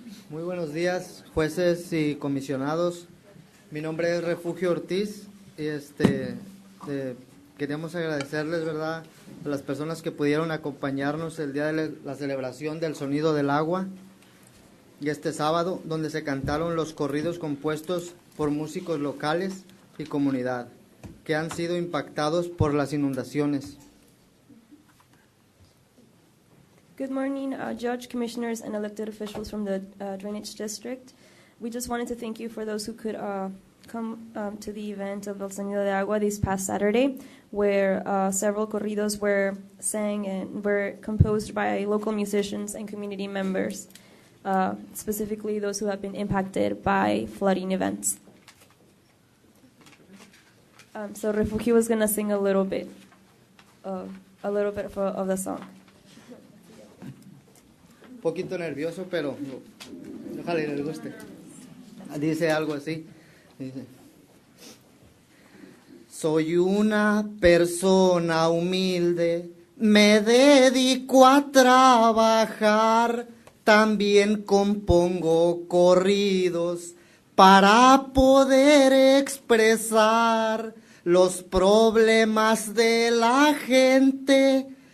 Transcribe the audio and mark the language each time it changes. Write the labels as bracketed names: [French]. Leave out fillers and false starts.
[Spanish] Muy buenos días, jueces y comisionados. Mi nombre es Refugio Ortiz y queremos agradecerles, ¿verdad?, a las personas que pudieron acompañarnos el día de la celebración del Sonido del Agua y este sábado, donde se cantaron los corridos compuestos por músicos locales y comunidad que han sido impactados por las inundaciones. [English] Good morning, Judge, Commissioners, and elected officials from the Drainage District. We just wanted to thank you for those who could come to the event of El Sonido de Agua this past Saturday, where several corridos were sang and were composed by local musicians and community members, specifically those who have been impacted by flooding events. So Refugio was going to sing a little bit of the song. [Spanish] Un poquito nervioso, pero ojalá les guste. Dice algo así. Dice: soy una persona humilde, me dedico a trabajar, también compongo corridos para poder expresar los problemas de la gente.